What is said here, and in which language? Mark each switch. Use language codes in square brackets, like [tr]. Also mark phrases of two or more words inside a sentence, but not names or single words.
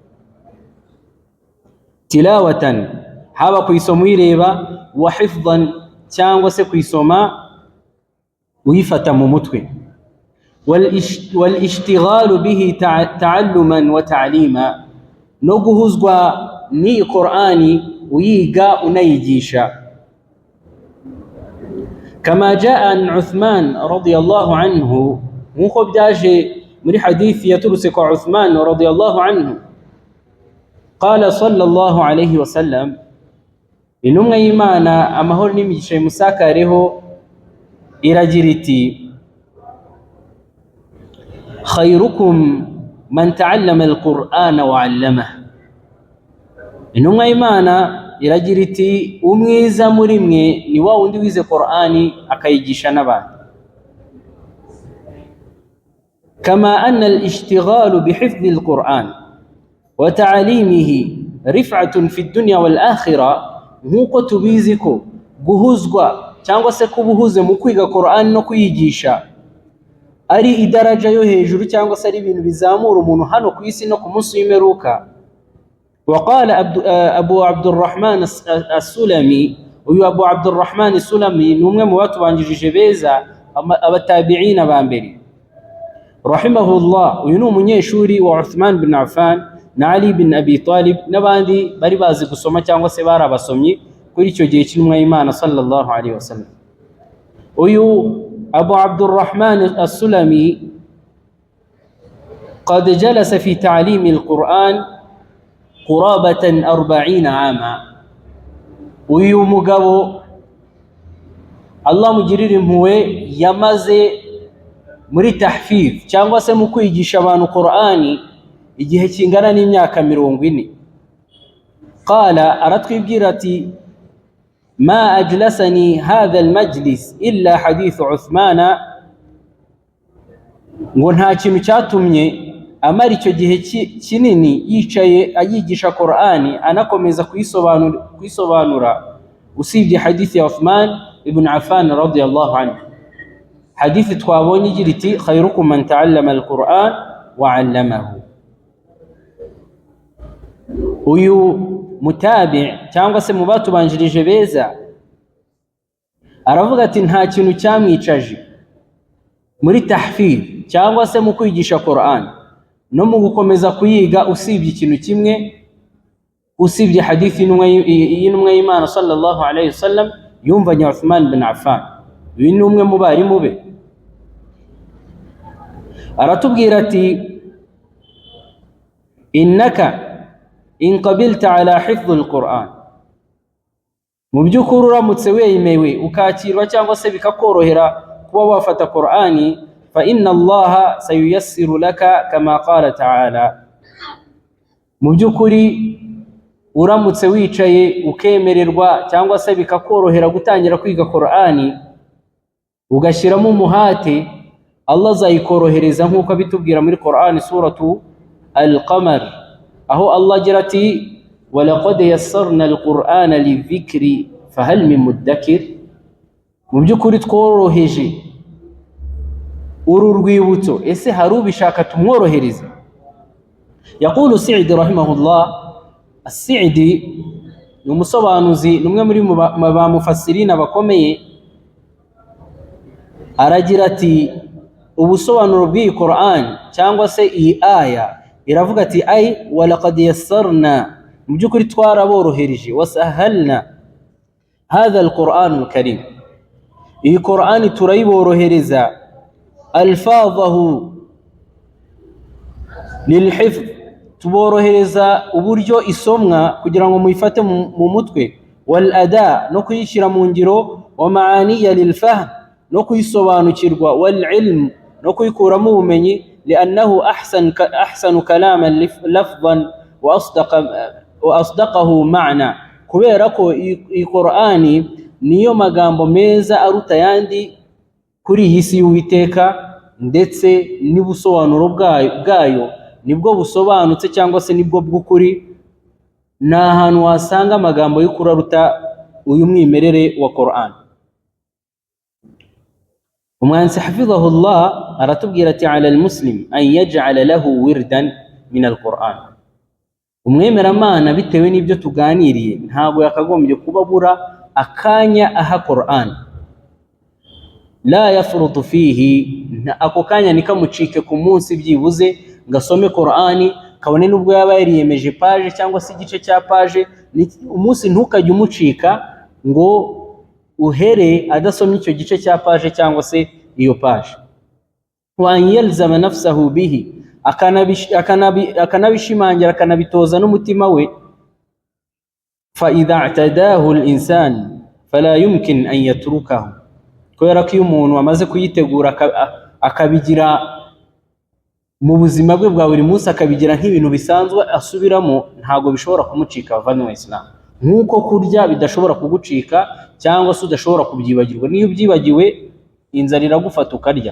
[rw] Tilawatan, haba kuyisoma uyireba, [ar] وحفظا, [rw] cyangwa se kuyisoma uyifata mu mutwe, [ar] والاشتغال به تعلما وتعليما, [rw] no guhuzwa ni Qur'ani uyiga unayigisha. [ar] كما جاء عن عثمان رضي الله عنه, [rw] nkuko byaje muri hadithi yaturutse kwa Uthman [ar] رضي الله عنه, قال صلى الله عليه وسلم, [rw] intumwa y'Imana amahoro n'imigisha imusakareho iragira iti [ar] خيركم من تعلم القرآن وعلمه. [rw] Intumwa y'Imana iragira iti umwiza muri mwe ni wa wundi wize Qur'ani akayigisha n'abandi. [ar] كما أن الاشتغال بحفظ القرآن وتعليمه رفعة في الدنيا والآخرة, [rw] nkuko tubizi ko guhuzwa cyangwa se kubuhuze mu kwiga Qur'an no kuyigisha ari idaraja yo hejuru cyangwa se ari ibintu bizamura umuntu hano ku isi no ku munsi w'imperuka. [ar] وقال أبو عبد الرحمن السلمي، [rw] uyu Abu Abdurrahman Sulami ni umwe mu batubanjirije beza abatabi'ina ba mbere rahimahullah. Uyu ni umunyeshuri wa Uthman bin Affan na Ali bin Abi Talib n'abandi bari bazi gusoma cyangwa se bari abasomyi kuri icyo gihe cy'intumwa y'Imana [ar] صلى الله عليه وسلم. Uyu Abu Abdurrahman As-Sulami قد جلس في تعليم القرآن قرابة 40 عاما. [rw] Uyu mugabo Allah mugirire impuhwe yamaze muri tahfidh cyangwa se mu kwigisha abantu Qur'ani igihe kingana n'imyaka 40. Qala, aratwibwira ati [ar] ما أجلسني هذا المجلس إلا حديث عثمان [rw] ngo nta kintu cyatumye amara icyo gihe kinini yicaye ayigisha Qur'ani anakomeza kuyisobanura usibye hadithi ya Uthman ibn Affan radiyallahu anhu. Hadithi twabonye igira iti [ar] خيركم من تعلم القرآن وعلمه. [rw] Uyu mutabi cyangwa se mu batubanjirije beza aravuga ati nta kintu cyamwicaje muri tahfidh cyangwa se mu kwigisha Qur'an no mu gukomeza kuyiga usibye ikintu kimwe, usibye hadithi y'intumwa y'Imana [ar] صلى الله عليه وسلم [rw] yumvanye Uthman bin Affan. Uyu ni umwe mu barimu be. Aratubwira ati [ar] إنك إن قبلت على حفظ القرآن, [rw] mu by'ukuri uramutse wemewe ukakirwa cyangwa se bikakorohera kuba wafata Qur'ani, [ar] فإن الله سييسر لك كما قال تعالى. [rw] Mu by'ukuri uramutse wicaye ukemererwa cyangwa se bikakorohera gutangira kwiga Qur'ani ugashyiramo umuhate, Allah azayikorohereza nk'uko abitubwira muri Qur'ani suratu Al-Qamar, aho Allah agira ati [ar] ولقد يسرنا القرآن للذكر فهل من مدكر. [rw] Mu by'ukuri tworoheje uru rwibutso, ese hari ubishaka tumworohereze? [ar] يقول سعدي رحمه الله. [rw] As-Sa'di ni umusobanuzi, numwe muri ba mufassirina bakomeye. Aragira ati ubusobanuro bw'iyi Qur'an cyangwa se iyi aya iravuga ati [ar] أي ولقد يسرنا, [rw] mu by'ukuri twaraborohereje, [ar] وسهلنا هذا القرآن الكريم, [rw] iyi Qur'ani turayiborohereza, alfazahu lilhifdh, tuborohereza uburyo isomwa kugira ngo muyifate mu mutwe, [ar] والأداء, [rw] no kuyishyira mu ngiro, [ar] ومعانيه للفهم, [rw] no kuyisobanukirwa, [ar] والعلم, [rw] no kuyikuramo ubumenyi, [ar] لأنه أحسن كلام لفظا وأصدقه معنى, [rw] kubera ko iyi Qur'ani niyo magambo meza aruta yandi kuri iyi si y'Uwiteka, ndetse n'ubusobanuro bwayo nibwo busobanutse cyangwa se nibwo bw'ukuri. Nta hantu wasanga amagambo y'ukuri aruta uyu mwimerere wa Qur'an. Umwanditsi hafidhahullah aratubwira ati [ar] على المسلم أن يجعل له وردا من القرآن. [rw] Umwemeramana bitewe n'ibyo tuganiriye ntabwo yakagombye kubabura akanya aha Qur'an, [ar] لا يفرط فيه, [rw] ako kanya nikamucike ku munsi byibuze ngasome Qur'ani, kabone nubwo yaba yariyemeje page cyangwa se igice cya page, umunsi ntukajye umucika ngo uhere adasomye icyo gice cya page cyangwa se iyo page. [ar] ويلزم نفسه به, [rw] akanabishimangira akanabitoza n'umutima we. [ar] فإذا اعتاده الإنسان فلا يمكن أن يتركه, [rw] kubera ko iyo umuntu amaze kuyitegura akabigira mu buzima bwe bwa buri munsi, akabigira nk'ibintu bisanzwe asubiramo, ntago bishobora kumucika bavanywe mu Islam. Nk'uko kurya bidashobora kugucika cyangwa se udashobora kubyibagirwa, niyo ubyibagiwe inzara iragufata ukarya.